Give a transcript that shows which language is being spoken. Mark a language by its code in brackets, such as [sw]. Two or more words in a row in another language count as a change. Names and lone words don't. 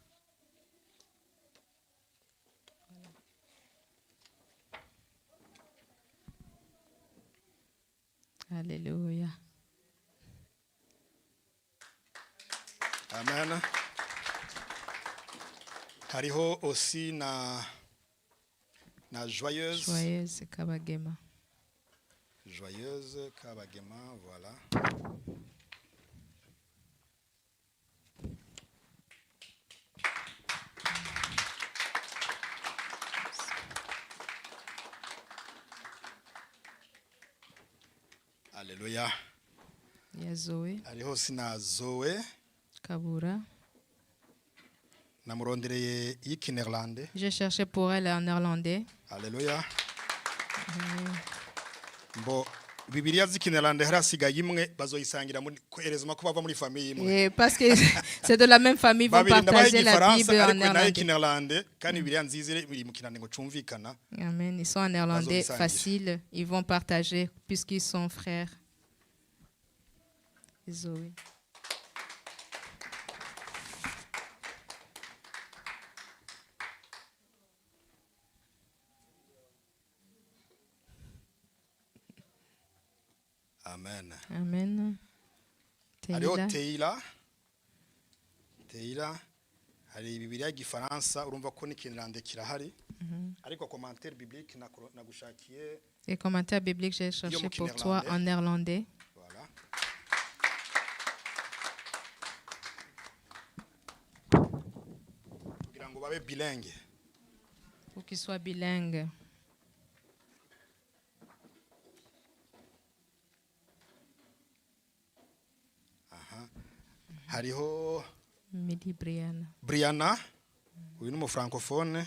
[rn] Alléluia. Amen. Hariho aussi na Joyeuse. Joyeuse Kabagema. Joyeuse Kabagema, voilà. Alléluia. [fr] Il y a Zoé. [rn] Hariho sina Zoé Kabura. Namurondereye y'ikinéerlandais. [fr] J'ai cherché pour elle en néerlandais. Alléluia. [rn] Bo Bibiliya z'ikinéerlandais harasigaye imwe bazoyisangira muri koherezuma ko bava muri famille imwe. [fr] Parce que c'est de la même famille, vont partager la Bible en néerlandais. [rn] Kandi Bibiliya nziza iri mu kinane ngo cumvikana. Amen. [fr] Ils sont en néerlandais facile, ils vont partager puisqu'ils sont frères. Zoé. Amen. Amen. Teila. [rn] Hari Bibiliya y'igifaransa urumva ko n'ikinyarwanda kirahari. Ariko [fr] commentaire biblique [rn] nagushakiye. [fr] Les commentaires bibliques j'ai cherché pour toi en néerlandais. Voilà. [rn] Kugira ngo babe bilingue. [fr] Pour qu'ils soient bilingues. [rn] Hariho Midi Brianna. Brianna, uyu ni francophone.